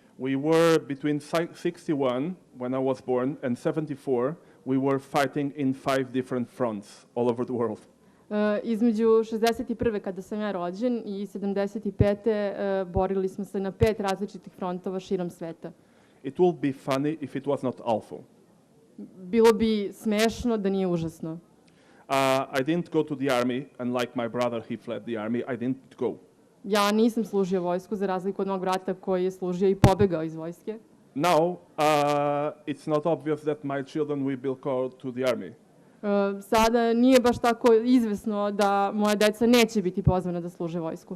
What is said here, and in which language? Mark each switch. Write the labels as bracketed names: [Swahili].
[English] We were between 61 when I was born and 74 we were fighting in 5 different fronts all over the world. [Serbian] Između 61. kada sam ja rođen i 75. Borili smo se na 5 različitih frontova širom sveta. [English] It will be funny if it was not awful. [Serbian] Bilo bi smešno da nije užasno. [English] I didn't go to the army, unlike my brother, he fled the army. I didn't go. [Serbian] Ja nisam služio vojsku, za razliku od mog brata koji je služio i pobegao iz vojske. [English] Now, it's not obvious that my children will be called to the army. [Serbian] Sada nije baš tako izvesno da moja deca neće biti pozvana da služe vojsku.